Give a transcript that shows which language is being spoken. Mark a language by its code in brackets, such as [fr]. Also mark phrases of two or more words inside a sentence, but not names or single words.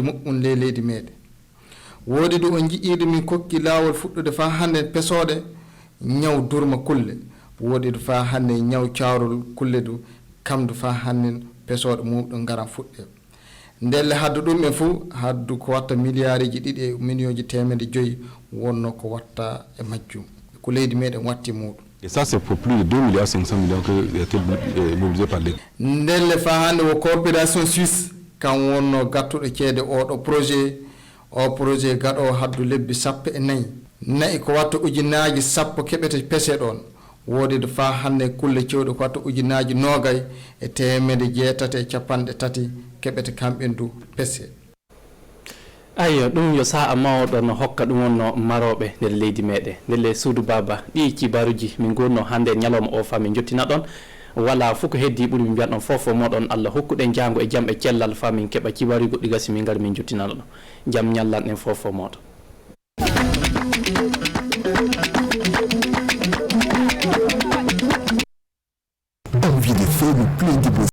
[ff] muɓɓum ley leydi meɗen woodi ɗo on jiiɗi min kokki laawol fuɗɗude fa hande pesoɗe ñaw durma kulle woodi ɗo fa hande ñaw cawrol kulle du kamdu fa hande pesoɗe muɗum garan fuɗɗe ndelle haddu ɗum e fuu haddu ko watta milliardji 2 e millions temedde 5 wonno ko watta e majjum ko leydi meɗen watti muɗum. [fr] Et ça c'est pour plus de 2 milliards 500 millions qui a été mobilisé par l'État. [ff] ndelle fa hande wo [fr] coopération suisse [ff] kan wonno gattuɗo ceede oɗo projet gaɗo haddu lebbi 14 nayi ko watta ujunnaji 10 keɓete pese ɗon woodi do fa hande kulle cewɗe ko watta ujunnaji 20 e temedde 8 keɓete kamɓen du pese. ayyo ɗum yo saha mawɗo no hokka ɗum wonno maroɓe nder leydi meɗen ndelle Soudou Baba ɗi cibaruji min gonno hande ñalawma o fa min jottina ɗon wala fof ko heddi ɓuuri min mbiyan ɗon fofo moɗon Allah hokkuɗen jango e jaam e cellal fa min keɓa cibaruji goɗɗi gasi min gari min jottinano ɗon jaam ñallan en fofo moɗon. [fr] Envie de faire le plein de